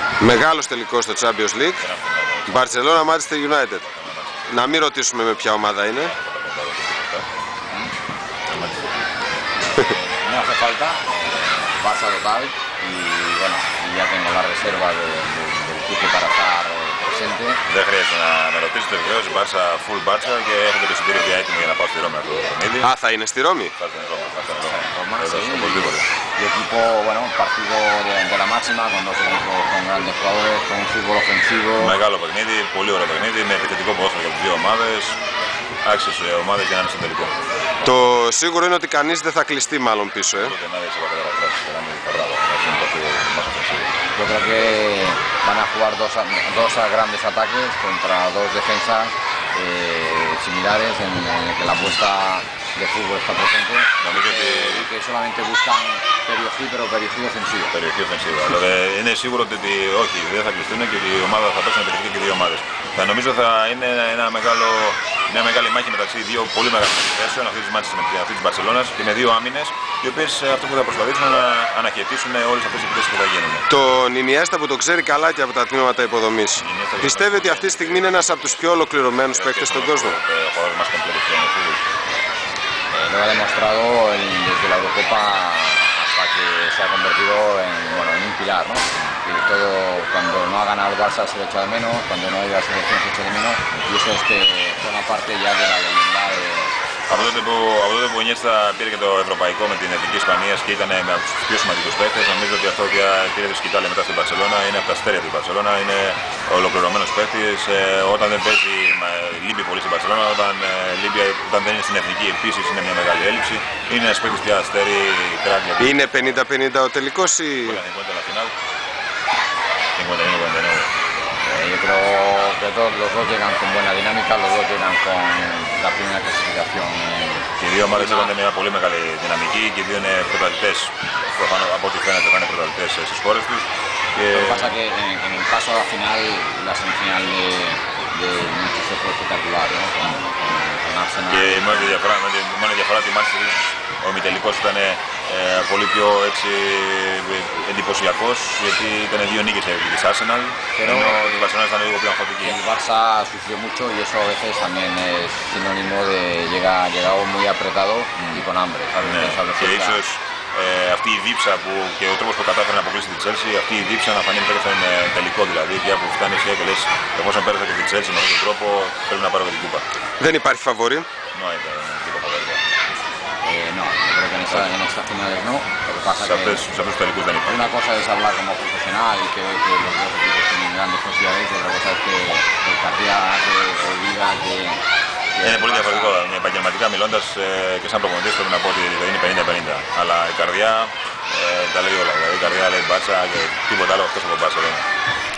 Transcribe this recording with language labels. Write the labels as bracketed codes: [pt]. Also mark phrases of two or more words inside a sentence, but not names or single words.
[el] Μεγάλος τελικός στο Champions League. Barcelona Manchester United. Να μην ρωτήσουμε με ποια ομάδα είναι. [es] No hace falta, Barça total y bueno, ya tengo la reserva del equipo para estar presente. [el] Δεν χρειάζεται να με ρωτήσετε, βεβαίως, Barça, full Barça και έχω και το εισιτήριο πια έτοιμο για να πάω στη Ρώμη αυτό το παιχνίδι. Α, θα είναι στη Ρώμη. Θα είναι Ρώμη. [es] Sí, y equipo, bueno, un partido de la máxima con dos equipos con grandes jugadores, con un fútbol ofensivo. [el] Μεγάλο παιχνίδι, πολύ ωραίο παιχνίδι, με επιθετικό ποδόσφαιρο για τις δύο ομάδες. Άξιες ομάδες για να είναι στο τελικό. Το σίγουρο είναι ότι κανείς δεν θα κλειστεί μάλλον πίσω, [es] Yo creo que van a jugar dos grandes ataques contra dos defensas similares en el que la apuesta de fútbol está presente y que solamente buscan περιοχή, pero περιοχή ofensiva. [el] Περιοχή ofensiva. Είναι σίγουρο ότι όχι, δεν θα κλειστούν και η ομάδα θα παίξουν περιοχή και οι δύο ομάδες. Θα νομίζω θα είναι μια μεγάλη μάχη μεταξύ δύο πολύ μεγάλων θέσεων, αυτή της Μπαρσελόνας και με δύο άμυνες, οι οποίες αυτό που θα προσπαθήσουν να αναχαιτήσουν όλες αυτές τις επιθέσεις που θα γίνουν. Τον Ινιέστα που το ξέρει καλά και από τα τμήματα υποδομής. Πιστεύει ότι αυτή τη στιγμή είναι ένας από τους πιο ολοκληρωμένους παίκτες στον κόσμο. [es] Lo ha demostrado desde la Eurocopa hasta que se ha convertido en un pilar, ¿no? Y todo, cuando no ha ganado el Barça se le echa de menos, cuando no ha ido a la selección se echa de menos, y eso es que forma parte ya de la leyenda de... [el] Από τότε που ο Ινιέστα πήρε και το ευρωπαϊκό με την Εθνική Ισπανίας και ήταν με τους πιο σημαντικούς παίκτες, νομίζω ότι αυτό πήρε τη σκητάλη μετά στην Μπαρσελόνα, είναι από τα αστέρια της Μπαρσελόνα, είναι ολοκληρωμένος παίκτης. Όταν δεν παίζει, λείπει πολύ στην Μπαρσελόνα, όταν δεν είναι στην Εθνική επίσης είναι μια μεγάλη έλλειψη. Είναι ένας παίκτης πια αστέρι, κράκ. Είναι 50-50 ο τελικός ή... [es] Yo creo que los dos llegan con buena dinámica, los dos llegan con la primera clasificación. [el] Και οι δύο ομάδες έχουν μια πολύ μεγάλη δυναμική και οι δύο είναι πρωταθλητές, από ό,τι φαίνεται θα είναι πρωταθλητές στις χώρες τους. [es] Lo que pasa es que en el paso a la final, la semifinal de Manchester fue espectacular, ¿no? Con Arsenal. [el] Και η μόνη διαφορά τη Manchester, ο ημιτελικός ήταν πολύ πιο εντυπωσιακός, γιατί ήταν δύο νίκες της Arsenal, ενώ η Barcelona ήταν λίγο πιο αγχωτική. [es] El Barça sufrió mucho y eso a veces también es sinónimo de llegado muy apretado y con hambre. [el] Και ίσως αυτή η δίψα και ο τρόπος που κατάφερε να αποκλείσει τη Chelsea, αυτή η δίψα να φανεί μετά και στον τελικό δηλαδή, και που φτάνει και λες, εφόσον πέρασα και τη Chelsea με αυτόν τον τρόπο, πρέπει να πάρω και την κούπα. Δεν υπάρχει φαβορί. [es] No, creo que en estas finales no. Lo que pasa que una cosa es hablar como profesional y que los dos equipos tienen grandes posibilidades, y otra cosa es que el cardiac te diga que... [el] Είναι πολύ διαφορετικό. Επαγγελματικά μιλώντας και σαν προπονητής πρέπει να πω ότι είναι 50-50. Αλλά η καρδιά τα λέει όλα. Δηλαδή η καρδιά λέει Μπάρσα και τίποτα άλλο εκτός από Μπάρσα.